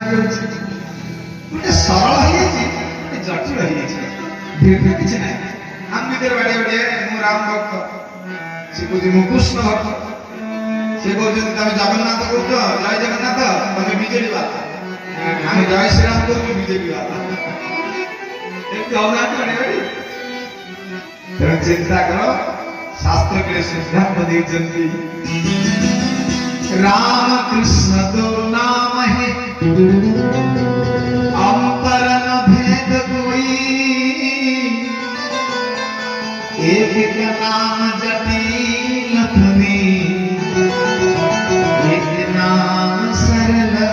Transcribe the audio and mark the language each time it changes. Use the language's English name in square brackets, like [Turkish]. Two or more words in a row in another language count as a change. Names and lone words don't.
[Odia] କରୁଛି ଗୋଟେ ସରଳ ହେଇଯାଇଛି ଗୋଟେ ଜଟିଳ ହେଇଯାଇଛି ଧୀରେ କିଛି ନାହିଁ ଆମ ଭିତରେ ବାଡିଆ ବାଡିଆ ମୁଁ ରାମ ଭକ୍ତ ସେ କହୁଛି ମୁଁ କୃଷ୍ଣ ଭକ୍ତ ସେ କହୁଛନ୍ତି ତମେ ଜଗନ୍ନାଥ କହୁଛ ଜୟ ଜଗନ୍ନାଥ ତମେ ବିଜେଡି ବାଲା ଆମେ ଜୟ ଶ୍ରୀରାମ କହୁଛୁ ବିଜେପି ବାଲା ଏମିତି ହଉନାହାନ୍ତି ବାଡିଆ ବାଡି ତେଣୁ ଚିନ୍ତା କର [Hindi] शास्त्र के सिद्धांत देते राम कृष्ण दो नाम है अंतर न भेद कोई एक का नाम जटिल धनी एक नाम सरल